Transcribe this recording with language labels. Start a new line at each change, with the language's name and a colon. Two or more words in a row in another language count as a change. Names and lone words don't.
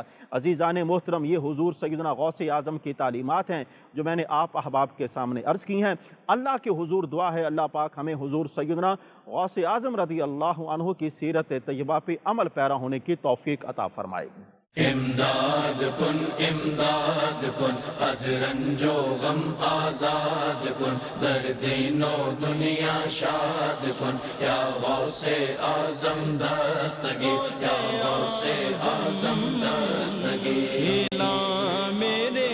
Urdu: عزیزان محترم، یہ حضور سیدنا غوث اعظم کی تعلیمات ہیں جو میں نے آپ احباب کے سامنے عرض کی ہیں۔ اللہ کے حضور دعا ہے اللہ پاک ہمیں حضور سیدنا غوث اعظم
Arabic: رضی اللہ عنہ
Urdu: کی سیرت طیبہ پہ عمل پیرا ہونے کی توفیق عطا فرمائے۔
Persian: امداد کن از رنج و غم آزاد کن، در دین و دنیا شاد کن، یا غوث اعظم دستگیر، یا غوث اعظم دستگیر۔